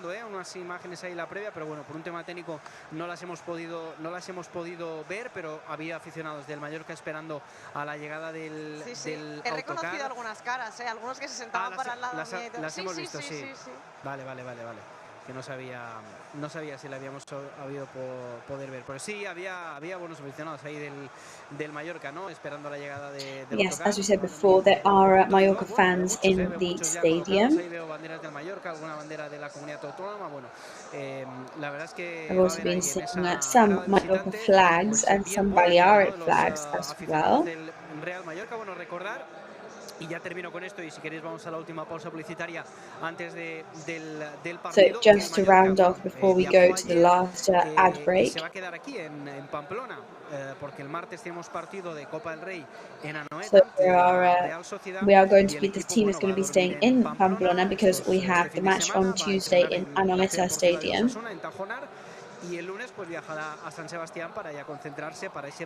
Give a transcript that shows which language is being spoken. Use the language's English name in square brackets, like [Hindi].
[Spanish] Unas imágenes ahí la previa, pero bueno, por un tema técnico no las hemos podido ver, pero había aficionados del Mallorca esperando a la llegada del He reconocido algunas caras, algunos que se sentaban para el lado mío. Las hemos visto, sí. Vale. Que no sabía si la habíamos habido poder ver, pero sí había buenos aficionados ahí del Mallorca, ¿no? Esperando la llegada del [English] Yes, as we said before, there are Mallorca fans in the stadium. [Spanish] Banderas del Mallorca, alguna bandera de la comunidad autónoma. Bueno, la verdad es que [English] I've also been seeing some Mallorca flags and some Balearic flags as well. [Spanish] Real Mallorca, bueno, recordar, y ya termino con esto, y si queréis vamos a la última pausa publicitaria antes del partido. [English] So just to round off before we go to the last ad break. [Spanish] Se va a quedar aquí en Pamplona, porque el martes tenemos partido de Copa del Rey en Anoeta. [English] So we are going to be, this team is going to be staying in Pamplona because we have the match on Tuesday in Anoeta Stadium. [Spanish] Y el lunes pues viajará a San Sebastián para ya concentrarse para ese